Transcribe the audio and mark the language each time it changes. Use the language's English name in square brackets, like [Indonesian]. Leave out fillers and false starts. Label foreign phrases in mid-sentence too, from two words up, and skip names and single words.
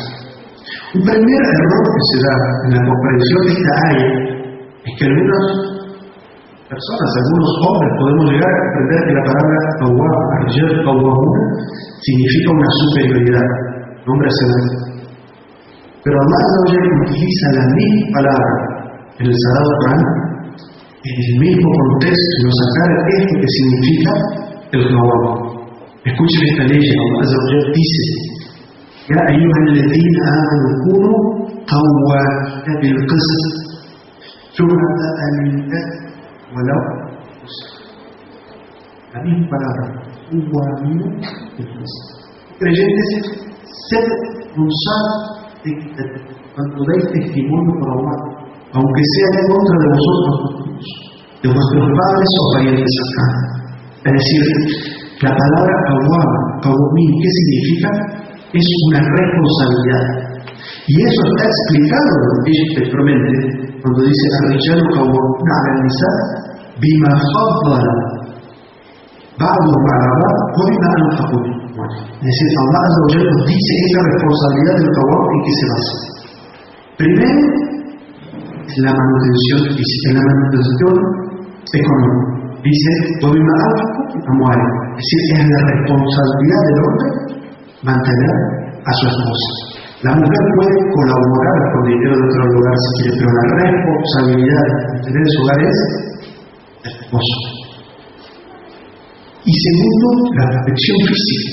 [Spanish] Un primer error que se da en la comprensión de esta área es que algunas personas, algunos hombres, podemos llegar a comprender que la palabra qawwam significa una superioridad, hombre hacia la mujer. Pero Allah utiliza la misma palabra en el Sagrado Corán, en el mismo contexto, y nos aclara esto que significa el qawwam. Escuchen esta ley, Allah dice: [Arabic] يا أيها الذين آمنوا كونوا قوامين بالقسط شهداء لله ولو [Spanish] la misma palabra, creyentes, sed responsables cuando dais testimonio por Allah, aunque sea en contra de vosotros, de vuestros padres o parientes cercanos. Es decir, la palabra qawwamín, ¿qué significa? Es una responsabilidad. Y eso está explicado textualmente cuando dice [Arabic] الرجال قوامون على النساء بما فضل بعضهم على بعض وبما أنفقوا. [Spanish] Es decir, Allah nos dice esa responsabilidad del qawwam en qué se basa. Primero, es la manutención física, la manutención económica. Dice, [Arabic] وبما أنفقوا أموال. [Spanish] Es decir, es la responsabilidad del hombre mantener a su esposa. La mujer puede colaborar con dinero de otro lugar si quiere, pero la responsabilidad de mantener su hogar es el esposo. Y segundo, la protección física.